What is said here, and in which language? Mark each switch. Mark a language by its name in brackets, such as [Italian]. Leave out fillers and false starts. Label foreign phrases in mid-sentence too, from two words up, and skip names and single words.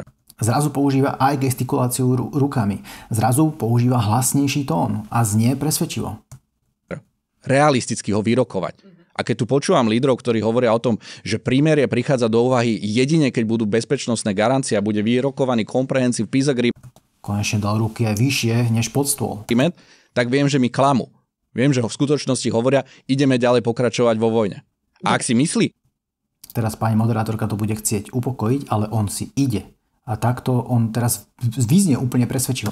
[Slovak] Zrazu používa aj gestikuláciu rukami. Zrazu používa hlasnejší tón a znie presvedčivo. Realisticky ho vyrokovať. A keď tu počúvam lídrov, ktorí hovoria o tom, že prímerie prichádza do úvahy jedine, keď budú bezpečnostné garancie a bude vyrokovaný [English] comprehensive peace agreement, [Slovak] konečne dal ruky aj vyššie než pod stôl, tak viem, že mi klamú. Viem, že ho v skutočnosti hovoria, ideme ďalej pokračovať vo vojne. A ak si myslí... Teraz pani moderátorka to bude chcieť upokojiť, ale on si ide. A takto on teraz vyznie úplne presvedčivo.